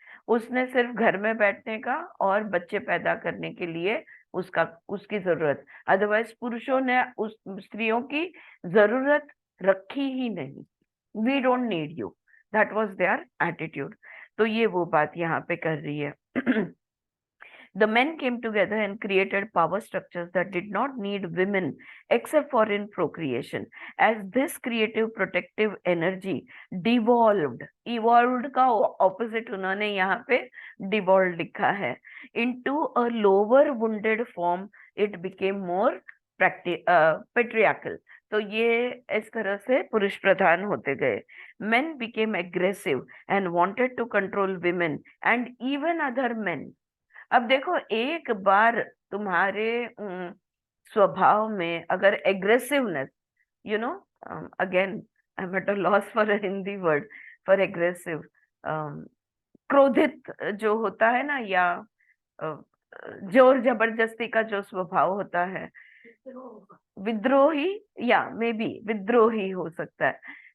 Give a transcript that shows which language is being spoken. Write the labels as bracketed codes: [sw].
[hi] उसने सिर्फ घर में बैठने का और बच्चे पैदा करने के लिए उसकी जरूरत, अदरवाइज पुरुषों ने उस स्त्रियों की जरूरत रखी ही नहीं. [en] We don't need you, that was there attitude. [hi] तो ये वो बात यहाँ पे कर रही है. [en] The men came together and created power structures that did not need women except for in procreation. As this creative protective energy devolved, [hi] evolved का opposite उन्होंने यहाँ पे devolved लिखा है, [en] into a lower wounded form, it became more patriarchal. [hi] तो ये इस तरह से पुरुष प्रधान होते गए. [en] Men became aggressive and wanted to control women and even other men. [hi] अब देखो, एक बार तुम्हारे स्वभाव में अगर aggressiveness, [en] again I am at a loss for a Hindi word for aggressive, [hi] क्रोधित जो होता है ना, या अ, जोर जबरदस्ती का जो स्वभाव होता है, विद्रोही, या मे बी विद्रोही हो सकता है।